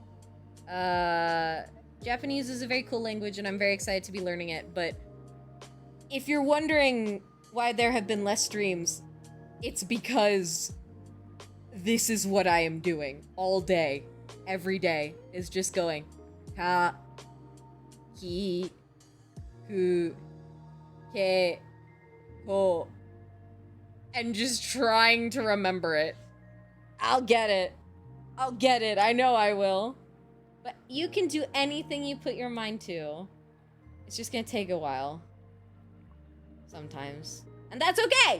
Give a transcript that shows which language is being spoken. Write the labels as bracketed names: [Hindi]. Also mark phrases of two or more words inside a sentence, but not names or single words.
[English] Japanese is a very cool language and I'm very excited to be learning it, but if you're wondering why there have been less streams, it's because this is what I am doing all day. Every day is just going [Japanese] ka, ki, ku, ke, ko, [English] and just trying to remember it. I'll get it. I'll get it. I know I will. But you can do anything you put your mind to. It's just gonna take a while. Sometimes. And that's okay!